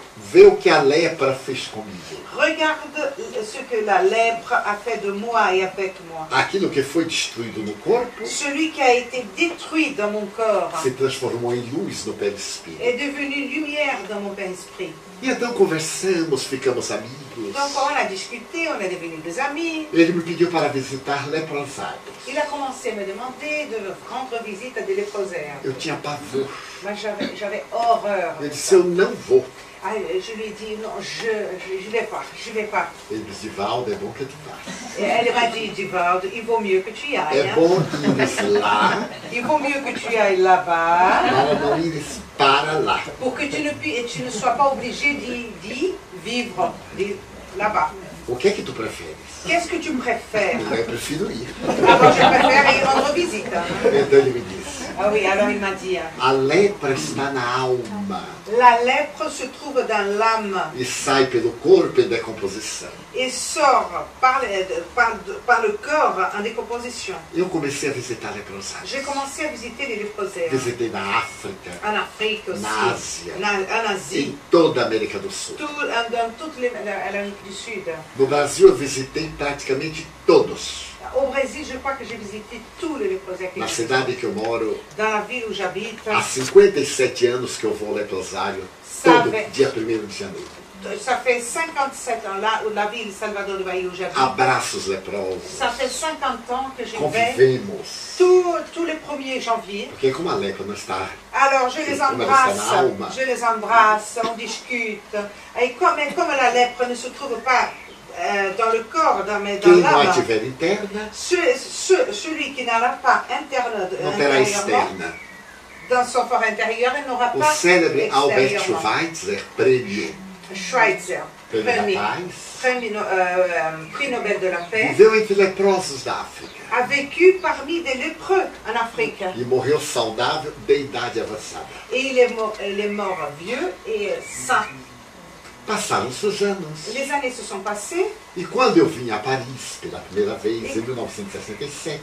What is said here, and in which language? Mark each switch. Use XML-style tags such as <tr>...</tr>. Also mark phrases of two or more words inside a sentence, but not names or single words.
<pt>Vê o que a lepra fez comigo.</pt> <fr>Regarde ce que la lèpre a fait de moi et avec moi.</fr> <pt>Aquilo que foi destruído no corpo</pt> <fr>Celui qui a été détruit dans mon corps</fr> <pt>se transformou em luz no perispírito.</pt> <fr>est devenu lumière dans mon Père Esprit.</fr> <pt>E então conversamos, ficamos amigos.</pt> <fr>Donc on a discuté, on est devenus des amis.</fr> <pt>Ele me pediu para visitar leprosados.</pt> <fr>Il a commencé à me demander de rendre visite à des léprosaires.</fr> <pt>Eu tinha pavor.</pt> <fr>Moi j'avais horreur.</fr> <pt>Eu disse, eu não vou.</pt> <fr>Ah, je lui ai dit, non, je vais pas.</fr> <pt>Ele disse, Divaldo, é bom que tu vá.</pt> <fr>Et elle m'a dit, Divaldo, il vaut mieux que tu y ailles.</fr> <pt>É bom ires lá,</pt> <fr>Il vaut mieux que tu ailles là-bas</fr> <pt>para não ires para lá.</pt> <fr>pour que tu ne sois pas obligé d'y vivre là-bas.</fr> <pt>O que é que tu preferes?</pt> <fr>Qu'est-ce que tu préfères?</fr> <pt>Eu prefiro ir.</pt> <fr>Alors je préfère y rendre visite.</fr> <pt>Então ele me disse,</pt> <fr>Ah oui, alors il m'a dit,</fr> <pt>a lepra está na alma</pt> <fr>la lèpre se trouve dans l'âme</fr> <pt>e sai pelo corpo em decomposição.</pt> <fr>et sort par le corps en décomposition.</fr> <pt>Eu comecei a visitar leprosados.</pt> <fr>J'ai commencé à visiter les léprosaires.</fr> <pt>Visitei na África,</pt> <fr>En Afrique aussi.</fr> <pt>na Ásia,</pt> <fr>En Asie.</fr> <pt>em toda a América do Sul.</pt> <fr>Dans toute l'Amérique du Sud.</fr> <pt>No Brasil eu visitei praticamente todos.</pt> <fr>Au Brésil, je crois que j'ai visité tous les léprosaires.</fr> <pt>Na cidade que eu moro,</pt> <fr>Dans la ville où j'habite,</fr> <pt>há 57 anos que eu vou ao leprosário, todo dia 1º de janeiro.</pt> <fr>ça fait 57 ans, là, la ville Salvador de Bahia où j'habite,</fr> <pt>Abraços leprosos,</pt> <fr>ça fait 50 ans que j'y vais</fr> <pt>convivemos.</pt> <fr>tous les 1er janvier.</fr> <pt>Porque como a lepra não está,</pt> <fr>Alors je les embrasse, on discute. Et comme la lèpre ne se trouve pas dans le corps, dans</fr> <pt>quem não a</pt> <fr>l'âme,</fr> <pt>tiver interna,</pt> <fr>celui qui n'a pas interne,</fr> <pt>não terá</pt> <fr>intérieurement,</fr> <pt>externa.</pt> <fr>dans son fort intérieur, il n'aura</fr> <pt>O</pt> <fr>pas</fr> <pt>célebre Albert</pt> <fr>extérieurement.</fr> <pt>Schweitzer, prêmio</pt> <fr>Schweitzer,</fr> <pt>da paz,</pt> <fr>prix Nobel de la paix,</fr> <pt>viveu entre leprosos da África</pt> <fr>a vécu parmi des lépreux en Afrique.</fr> <pt>e morreu saudável de idade avançada.</pt> <fr>Et il est mort vieux et sain.</fr> <pt>Passaram-se os anos.</pt> <fr>Les années se sont passées</fr> <pt>E quando eu vim a Paris pela primeira vez, em 1967,</pt>